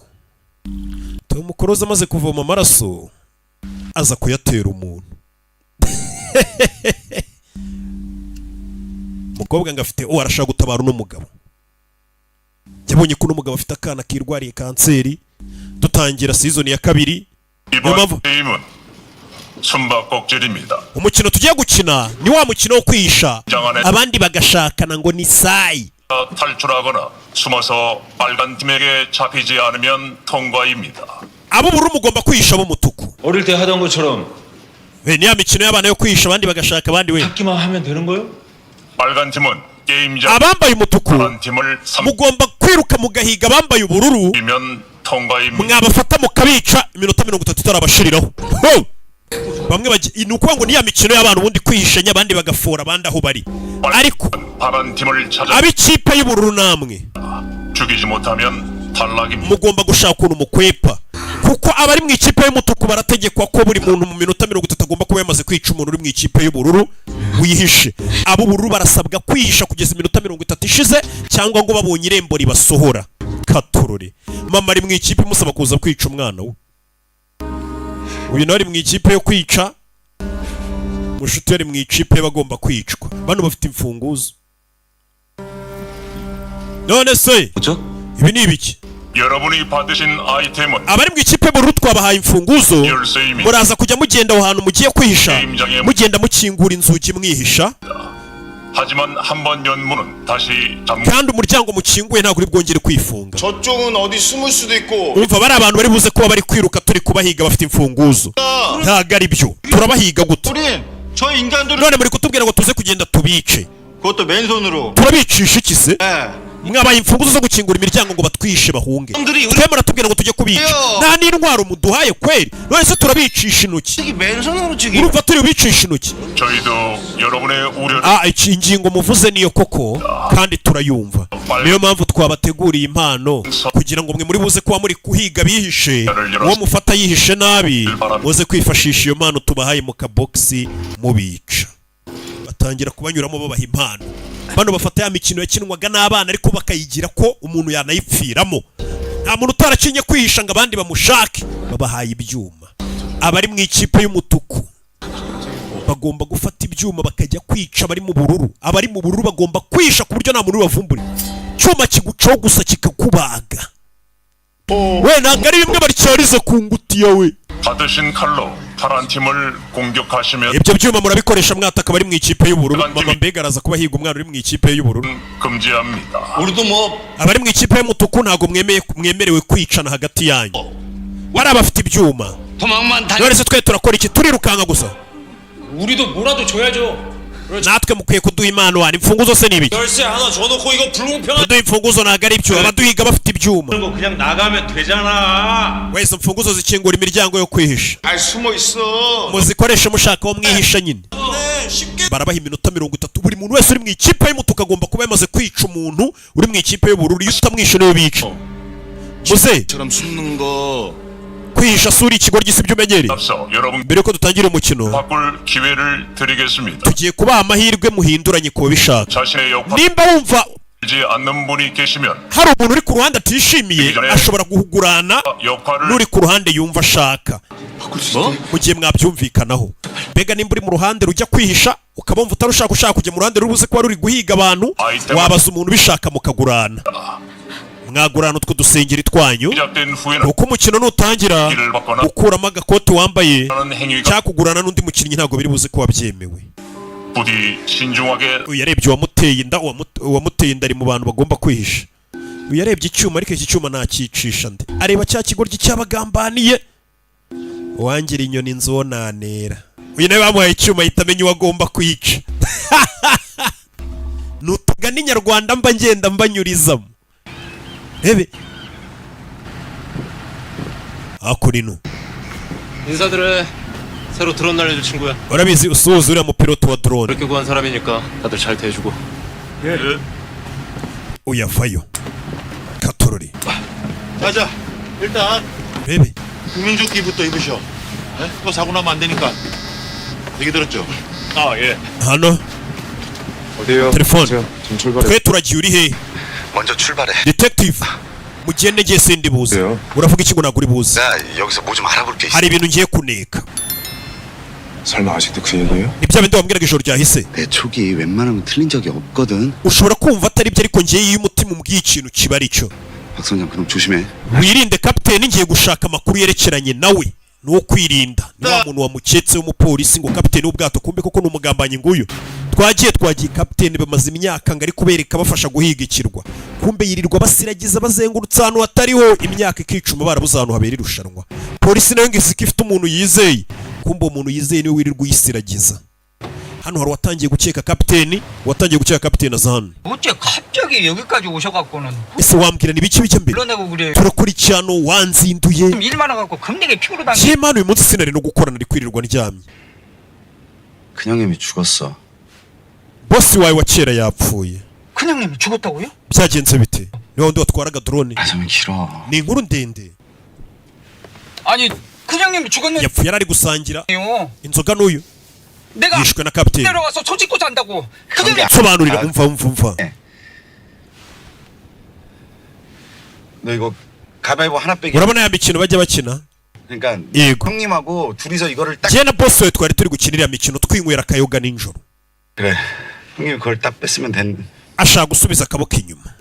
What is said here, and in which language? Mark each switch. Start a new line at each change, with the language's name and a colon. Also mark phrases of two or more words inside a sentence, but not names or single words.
Kinyarwanda: Tom Cruise amaze kuvoma amaraso aza kuyatera umuntu. Umukobwa ngo afite arashaka gutabara uno mugabo. Yabonye ko uno mugabo afite akana kirwariye kanseri. Dutangira season ya 2.
Korean: 이번 게임은 숨바꼭질입니다.
Kinyarwanda: umukino tugiye gukina ni wa mukino wo kwihisha abandi bagashakana ngo ni sayi.
Korean: 탈출하거나 숨어서 빨간 팀에게 잡히지 않으면 통과입니다.
Kinyarwanda: abo bururu mugomba kwihisha abo mutuku.
Korean: 어릴 때 하던 것처럼
Kinyarwanda: ni ya mikino y'abana yo kwihisha abandi bagashaka abandi we.
Korean: 찾기만 하면 되는 거요? 빨간 팀은 게임장
Kinyarwanda: abambaye umutuku
Korean: 파란 팀을
Kinyarwanda: mugomba kwiruka mugahiga abambaye ubururu.
Korean: 삼면 통과입니다.
Kinyarwanda: mwabafata mukabica iminota 30 itarabashiriraho. Bamwe bagiye ni ukuvuga ngo ni ya mikino y'abantu ubundi kwihishanya abandi bagafora abandi aho bari. Ariko
Korean: 파란 팀을 찾아
Kinyarwanda: ab'ikipe y'ubururu namwe
Korean: 죽이지 못하면 탈락입니다.
Kinyarwanda: mugomba gushaka ukuntu mukwepa, kuko abari mu ikipe y'umutuku barategekwa ko buri muntu mu minota 30 agomba kuba yamaze kwica umuntu uri mu ikipe y'ubururu wihishe. Abo bururu barasabwa kwihisha kugeza iminota 30 ishize cyangwa ngo babonye irembo ribasohora. Katurore mama ari mu ikipe musaba kuza kwica umwana we. Uyu nawe ari mu ikipe yo kwica, mushuti yari mu ikipe bagomba kwicwa. Bano bafite imfunguzo. None se ibi ni ibiki?
Korean: 여러분이 받으신 아이템은
Kinyarwanda: abari mu ikipe bururu twabahaye imfunguzo.
Korean: 열쇠입니다.
Kinyarwanda: Muraza kujya mugenda aho hantu mugiye kwihisha, mugenda mukingura inzugi mwihisha.
Korean: 하지만 한 번 연문은 다시
Kinyarwanda: kandi umuryango mukinguye ntabwo uri bwongere kwifunga.
Korean: 저쪽은 어디 숨을 수도 있고.
Kinyarwanda: Urumva bari abantu bari buze kuba bari kwiruka turi kubahiga bafite imfunguzo. Ntabwo ari byo. Turabahiga gute?
Korean: 우린 저 인간들을
Kinyarwanda: None muri kutubwira ngo tuze kugenda tubice.
Korean: 그것도 맨손으로.
Kinyarwanda: Turabicisha iki se? Mwabaye imfunguzo zo gukingura imiryango ngo batwishe bahunge. Twemera tubwira ngo tujye kubica. Nta n'intwaro muduhaye kweri. None se turabicisha intoki.
Korean: 맨손으로 죽이.
Kinyarwanda: Urumva turi bicisha intoki.
Korean: 저희도 여러분의 우려를
Kinyarwanda: Iki ingingo muvuze niyo koko kandi turayumva. Niyo mpamvu twabateguriye impano kugira ngo mwe muri buze kuba muri kuhiga bihishe. Uwo mufata yihishe nabi muze kwifashisha iyo mpano tubahaye mu kaboxi mubica. Batangira kubanyuramo babaha impano. Bano bafata ya mikino yakinwaga n'abana ariko bakayigira ko umuntu yanayipfiramo. Nta muntu utaracinye kwihisha ngo abandi bamushake. Babahaye ibyuma. Abari mu ikipe y'umutuku bagomba gufata ibyuma bakajya kwica abari mu bururu. Abari mu bururu bagomba kwisha ku buryo nta muntu bavumbura. Cyuma kigucaho gusa kikakubaga. We ntabwo ari bimwe baryarize ku ngutiya we.
Korean: 받으신 칼로 파란 팀을 공격하시면
Kinyarwanda: ibyo byuma murabikoresha mwataka bari mu ikipe y'ubururu. Mama mbega araza kuba higa umwana uri mu ikipe y'ubururu.
Korean: 금지합니다. 우리도 뭐
Kinyarwanda: abari mu ikipe y'umutuku ntabwo mwemerewe kwicana hagati yanyu. Bari abafite ibyuma.
Korean: 도망만 다니.
Kinyarwanda: None se twe turakora iki? Turirukanka gusa.
Korean: 우리도 뭐라도 줘야죠.
Kinyarwanda: natwe mukwiye kuduha impano. Hari imfunguzo se n'ibiki?
Korean: 열쇠 하나 줘놓고 이거 불공평한
Kinyarwanda: kuduha imfunguzo ntabwo ari ibyo. abaduhiga bafite ibyuma.
Korean: 거 그냥 나가면 되잖아.
Kinyarwanda: wese imfunguzo zikingura imiryango yo kwihisha.
Korean: 아 숨어 있어.
Kinyarwanda: muzikoreshe mushaka aho mwihisha nyine. barabaha iminota 30. buri muntu wese uri mu ikipe y'umutuku agomba kuba yamaze kwica umuntu uri mu ikipe y'ubururu. iyo utamwishe niyo bica. muze
Korean: 처럼 숨는 거.
Kinyarwanda: kwihisha suri ikigo ry'isi by'umenyereye.
Korean: 앞서 여러분
Kinyarwanda: mbere ko dutangira umukino
Korean: 바꿀 기회를 드리겠습니다.
Kinyarwanda: tugiye kubaha amahirwe muhinduranye ku babishaka.
Korean: 자신의 역할을
Kinyarwanda: nimba wumva
Korean: 하지 않는 분이 계시면
Kinyarwanda: hari umuntu uri ku ruhande atishimiye ashobora guhugurana
Korean: 역할을
Kinyarwanda: n'uri ku ruhande yumva ashaka. mu gihe mwabyumvikanaho. mbega nimba uri mu ruhande rujya kwihisha ukaba wumva utarushaka ushaka kujya mu ruhande rubuze kuba ruri guhiga abantu, wabaza umuntu ubishaka mukagurana. mwagurana utwo dusengeri twanyu.
Korean: 시작된 후에는
Kinyarwanda: uko umukino nutangira gukuramo agakoti wambaye
Korean: 하는 행위가
Kinyarwanda: cyangwa kugurana n'undi mukinnyi ntabwo biri buze kuba byemewe.
Korean: 부디 신중하게
Kinyarwanda: uyu yarebye uwamuteye inda. uwamuteye inda ari mu bantu bagomba kwihisha. uyu yarebye icyuma ariko iki cyuma ntakicisha nde. areba cya kigoryi cyabagambaniye. uwangira inyoni nzonanera. Uyu nawe bamuhaye icyuma ahita amenya uwo agomba kwica. Nutugana inyarwanda mba ngenda mbanyurizamo. Rebe 아쿠리누
Korean: 인사드려. 새로 드론 날려줄 친구야.
Kinyarwanda: urabizi usuhuza uriya mupiloto wa drone.
Korean: 그렇게 구한 사람이니까 다들 잘 대해주고.
Kinyarwanda: uyavayo 카토로리.
Korean: 자자, 일단
Kinyarwanda: rebe
Korean: 국민조끼부터 입으셔. 네? 또 사고 나면 안 되니까. 얘기 들었죠? 아, 예.
Kinyarwanda: hano
Korean: 어디에요?
Kinyarwanda: telefone
Korean: 지금 출발해.
Kinyarwanda: twe turagiye uri he?
Korean: 먼저 출발해.
Kinyarwanda: detective mugende ngiye sindi buze.
Korean: 그래요?
Kinyarwanda: uravuga iki ngo naguri buze?
Korean: 나 여기서 뭐 좀 알아볼 게 있어.
Kinyarwanda: hari ibintu ngiye kuneka.
Korean: 설마 아직도 그 얘기예요?
Kinyarwanda: ni bya bindi wambwiraga ijoro ryahise.
Korean: 내 촉이 웬만하면 틀린 적이 없거든.
Kinyarwanda: ushobora kumva atari byo ariko ngiye iyo umutima umbwiye ikintu kiba ari cyo.
Korean: 박 선장 그럼 조심해.
Kinyarwanda: wirinde kapiteni ngiye gushaka amakuru yerekeranye nawe. ni uwo kwirinda. ni wa muntu wamuketse w'umupolisi ngo kapiteni w'ubwato kumbe koko ni umugambanyi nguyu. twagiye kapiteni bamaze imyaka ngo ari kubereka bafasha guhiga ikirwa. kumbe yirirwa basiragiza bazengurutse ahantu hatariho imyaka ikicuma barabuze ahantu habera irushanwa. polisi nayo ngo isika ifite umuntu yizeye. kumbe uwo muntu yizeye niwe wirirwa uyisiragiza. hano hari watangiye gukeka kapiteni aza hano.
Korean: 어째 갑자기 여기까지 오셔갖고는
Kinyarwanda: ese wambwira ni biki bijya mbere?
Korean: 불러내고 그래.
Kinyarwanda: turakurikirana wanzinduye.
Korean: 일 많아갖고 금내게 피부로 당겨.
Kinyarwanda: Jemana uyu munsi sinari no gukorana ari kwirirwa ndyamye.
Korean: 큰형님이 죽었어.
Kinyarwanda: bosi wawe wa kera yapfuye.
Korean: 큰형님이 죽었다고요?
Kinyarwanda: byagenze bite? ni wundi watwaraga drone.
Korean: 말하면 길어.
Kinyarwanda: ni inkuru ndende.
Korean: 아니 큰형님이 죽었는데요.
Kinyarwanda: yapfuye yari ari gusangira inzoga n'uyu
Korean: 내가
Kinyarwanda: yishwe na kapiteni.
Korean: 내려와서 소 짓고 잔다고. 큰형님
Kinyarwanda: sobanurira umva.
Korean: 너 이거 가위바위보 하나 빼기.
Kinyarwanda: urabona ya mikino bajya bakina?
Korean: 그러니까
Kinyarwanda: yego.
Korean: 형님하고 둘이서 이거를 딱.
Kinyarwanda: jye na bosi we twari turi gukinira ya mikino twinywera akayoga nijoro.
Korean: 그래. 형님 그걸 딱 뺐으면 된.
Kinyarwanda: ashaka gusubiza akaboko inyuma.